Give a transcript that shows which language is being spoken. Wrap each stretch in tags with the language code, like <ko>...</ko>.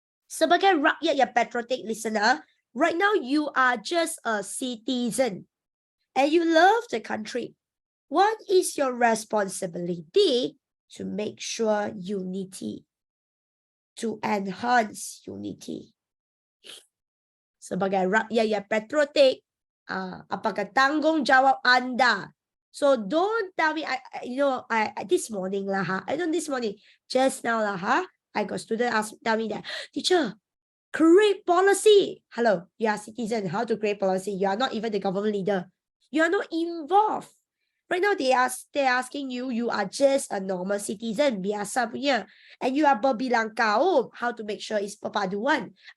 <ms>Sebagai rakyat yang</ms> <en>patriotic listener, right now you are just a citizen and you love the country. What is your responsibility to make sure unity, to enhance unity?</en> <ms>Sebagai rakyat yang patriotic, apakah tanggung jawab Anda?</ms> <en>So don't tell me, this morning lah, just now lah, I got student tell me that, teacher, create policy. Hello, you are citizen, how to create policy? You are not even the government leader. You are not involved. Right now, they're asking you, you are just a normal citizen,</en> <ms>biasa punya,</ms> <en>and you are</en> <ms>berbilang kaum,</ms> <en>how to make sure it's perpaduan.</en>